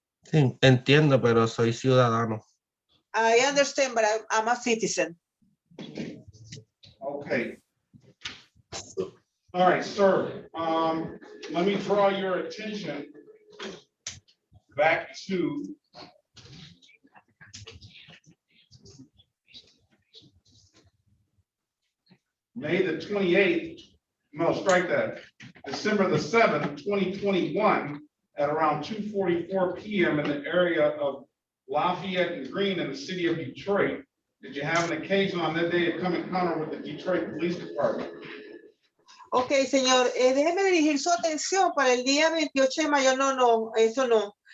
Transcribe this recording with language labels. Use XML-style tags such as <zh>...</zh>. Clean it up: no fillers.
<es>Sí, entiendo, pero soy ciudadano.</es> <en>I understand, but I'm a citizen. Okay. All right, sir. Let me draw your attention back to May the 28th, no, strike that, December the 7th, 2021, at around 2:44 p.m. in the area of Lafayette and Green in the city of Detroit. Did you have an occasion on that day to come encounter with the Detroit Police Department?</en> <es>Ok, señor, déjeme dirigir su atención para el día 28 de mayo, no, eso no.</es>